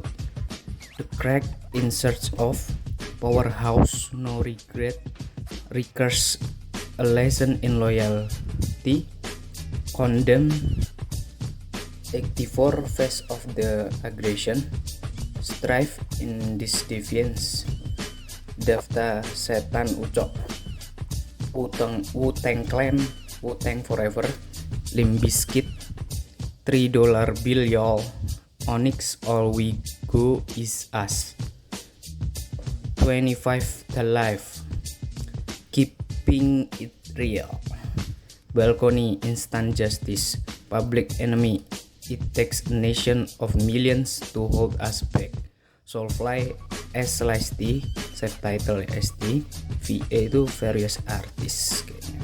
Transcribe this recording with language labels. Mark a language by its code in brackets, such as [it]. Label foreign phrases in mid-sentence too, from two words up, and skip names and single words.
[en] The crack in search of powerhouse, no regret, recurs a lesson in loyalty. Condemn 84 face of the aggression. Strive in this defiance. [id] Daftar setan ucok. [en] Wu-Tang Clan, Wu-Tang Forever, Limp Bizkit, $3 bill y'all, Onyx all we go is us, 25 the life, keeping it real, Balcony instant justice, Public Enemy, it takes a nation of millions to hold us back, Soulfly, S/T, subtitle ST, VA itu various artists kayaknya.